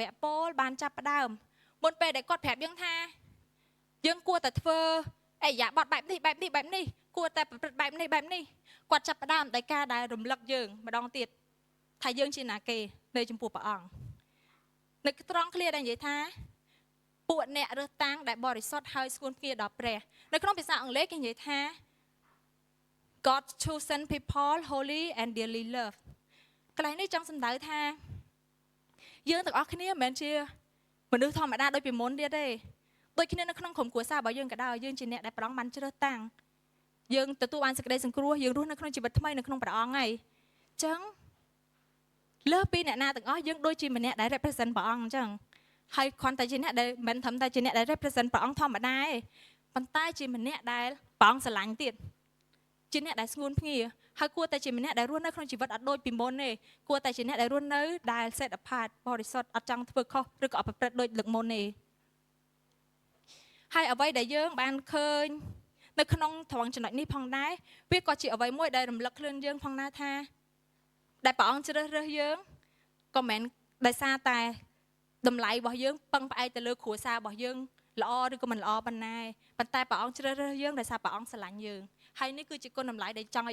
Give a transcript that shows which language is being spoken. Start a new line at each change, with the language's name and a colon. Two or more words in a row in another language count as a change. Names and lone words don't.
Khmer: កប៉ូលបានចាប់ផ្ដើមមុនពេលដែលគាត់ប្រាប់យើងថាយើងគួរតែធ្វើអរិយាប័ត្របែបនេះគួរតែប្រព្រឹត្តបែបនេះគាត់ចាប់ផ្ដើមដោយការដែលរំលឹកយើងម្ដងទៀតថាយើងជាណាគេនៅចំពោះព្រះអង្គនៅត្រង់ឃ្លាដែលនិយាយ ថាពួកអ្នករើសតាំងដែលបរិសុទ្ធហើយស្ងួនភ្ងាដល់ព្រះនៅក្នុងភាសាអង់គ្លេសគេនិយាយថា
English: God chosen people holy and dearly loved
Khmer: កន្លែងនេះចង់សំដៅថាយើងទាំងអស់គ្នាមិន មែនជាមនុស្សធម្មតាដូចពីមុនទៀតទេដូចគ្នានៅក្នុងក្រុមគ្រួសាររបស់យើងក៏ដោយយើងជាអ្នកដែលព្រះអង្គបានជ្រើសតាំងយើងទទួលបានសេច ក្តីសង្គ្រោះយើងរស់នៅក្នុងជីវិតថ្មីនៅក្នុងព្រះអង្គហើយអញ្ចឹងលើសពីអ្នកណាទាំងអស់យើងដូចជាម្នាក់ដែល represent ព្រះអង្គអញ្ចឹងហើយគ្រាន់តែជាអ្នកដែលមិនត្រឹមតែជាអ្នកដែល represent ព្រះអង្គធម្មតាទេប៉ុន្តែជាម្នាក់ដែលព្រះអង្គស្រឡាញ់ទៀតជាអ្នកដែលស្ងួនភ្ងាហើយគួរតែជាម្នាក់ដែលរស់នៅក្នុងជីវិតអត់ដូចពីមុនទេគួរតែជាអ្នកដែលរស់នៅដែល
English: set apart
Khmer: បរិសុទ្ធអត់ចង់ធ្វើខុសឬក៏អត់ប្រព្រឹត្តដូចលើកមុនទេ ហើយអ្វីដែលយើងបានឃើញនៅក្នុងត្រង់ចំណុចនេះផងដែរវាក៏ជាអ្វីមួយដែលរំលឹកខ្លួនយើងផងដែរថាដែលព្រះអង្គជ្រើសរើសយើងក៏មិនដោយសារតែតម្លៃរបស់យើងពឹងផ្អែកទៅលើគ្រួសាររបស់យើងល្អឬក៏មិនល្អប៉ុណ្ណាប៉ុន្តែព្រះអង្គជ្រើសរើសយើងដោយសារព្រះអង្គស្រឡាញ់យើងហើយនេះគឺជាគុណតម្លៃដែលចង់ឲ្យ